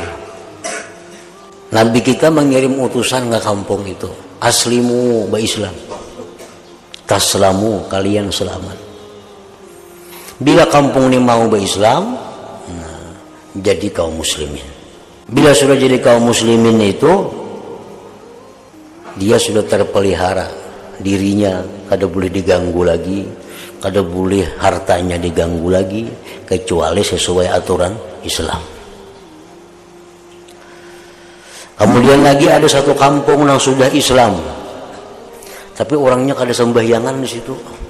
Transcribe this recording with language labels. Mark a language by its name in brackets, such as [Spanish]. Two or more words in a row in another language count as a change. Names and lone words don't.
[Indonesian] Nabi kita mengirim utusan ke kampung itu, [Arabic] أسلموا إسلام، تسلموا, [Indonesian] kalian selamat. Bila kampung ini mau Islam, jadi kaum muslimin. [Banjar] Bila sudah jadi kaum muslimin itu, dia sudah terpelihara dirinya, kada boleh diganggu lagi, kada boleh hartanya diganggu lagi, kecuali sesuai aturan Islam. Kemudian lagi ada satu kampung yang sudah Islam, tapi orangnya kada sembahyangan di situ.